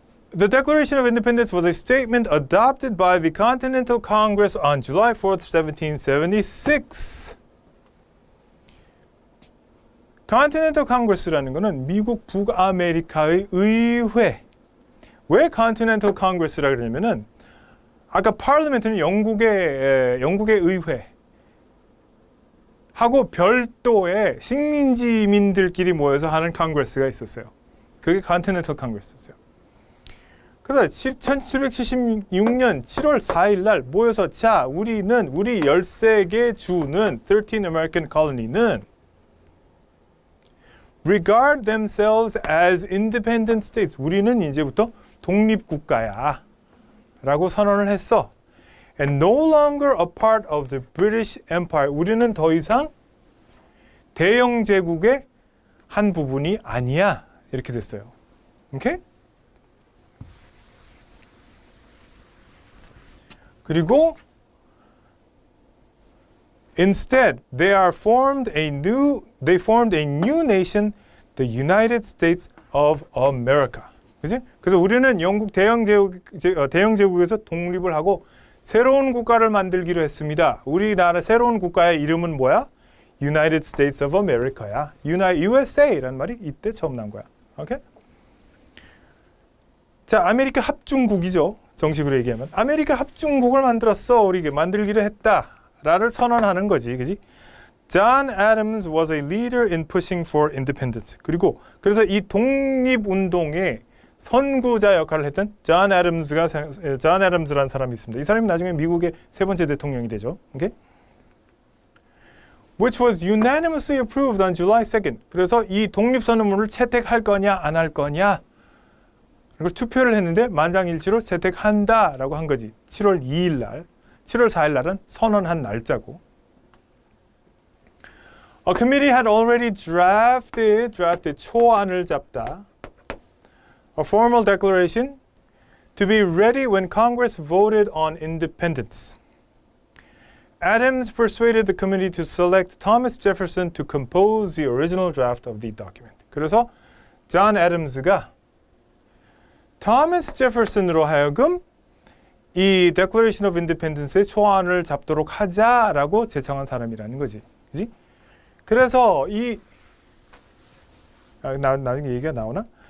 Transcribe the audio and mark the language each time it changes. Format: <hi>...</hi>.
<en>The Declaration of Independence was a statement adopted by the Continental Congress on July 4th, 1776.</en> <ko>Continental Congress라는 거는 미국 북아메리카의 의회. 왜 Continental Congress라 그러냐면은 아까 Parliament는 영국의 의회 하고 별도의 식민지민들끼리 모여서 하는 Congress가 있었어요. 그게 Continental Congress였어요. 그래서 1776년 7월 4일 날 모여서 자, 우리 13개 주는 13 American colony는</ko> <en>regard themselves as independent states.</en> <ko>우리는 이제부터 독립국가야 라고 선언을 했어.</ko> <en>And no longer a part of the British Empire.</en> <ko>우리는 더 이상 대영 제국의 한 부분이 아니야. 이렇게 됐어요. 오케이? 그리고</ko> <en>instead they formed a new nation, the United States of America.</en> <ko>그지? 그래서 우리는 영국 대영 제국에서 독립을 하고 새로운 국가를 만들기로 했습니다. 우리나라 새로운 국가의 이름은 뭐야? United States of America야. USA라는 말이 이때 처음 나온 거야. 오케이? 자, 아메리카 합중국이죠. 정식으로 얘기하면 아메리카 합중국을 만들었어. 우리 만들기로 했다라를 선언하는 거지, 그지?</ko> <en>John Adams was a leader in pushing for independence.</en> <ko>그래서 이 독립운동의 선구자 역할을 했던 존 애덤스라는 사람이 있습니다. 이 사람이 나중에 미국의 세 번째 대통령이 되죠. 오케이?</ko> <en>Which was unanimously approved on July 2nd.</en> <ko>그래서 이 독립선언문을 채택할 거냐 안 할 거냐 그리고 투표를 했는데 만장일치로 채택한다라고 한 거지. 7월 4일 날은 선언한 날짜고.</ko> <en>A committee had already drafted</en> <ko>초안을 잡다.</ko> <en>A formal declaration to be ready when Congress voted on independence. Adams persuaded the committee to select Thomas Jefferson to compose the original draft of the document.</en> <ko>그래서 존 애덤스가 토마스 제퍼슨으로 하여금 이 Declaration of Independence의 초안을 잡도록 하자라고 제청한 사람이라는 거지. 그지? 그래서 나중에 얘기가 나오나?</ko>